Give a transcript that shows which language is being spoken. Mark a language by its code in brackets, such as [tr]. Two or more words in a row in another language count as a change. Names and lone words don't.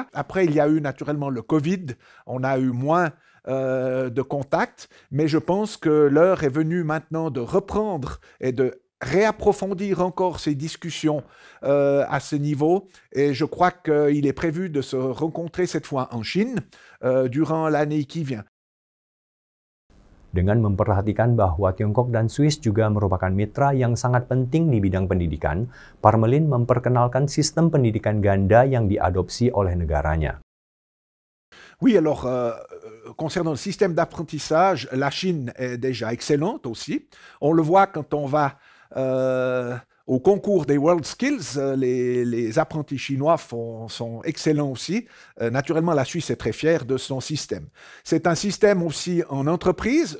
[fr] Après, il y a eu naturellement le Covid, on a eu moins de contacts, mais je pense que l'heure est venue maintenant de reprendre et de réapprofondir encore ces discussions à ce niveau. Et je crois qu'il est prévu de se rencontrer cette fois en Chine durant l'année qui vient. [id] Dengan memperhatikan bahwa Tiongkok dan Swiss juga merupakan mitra yang sangat penting di bidang pendidikan, Parmelin memperkenalkan sistem pendidikan ganda yang diadopsi oleh negaranya. [fr] Oui, alors, concernant le système d'apprentissage, la Chine est déjà excellente aussi. On le voit quand on va au concours des World Skills, les apprentis chinois sont excellents aussi. Naturellement, la Suisse est très fière de son système. C'est un système aussi en entreprise.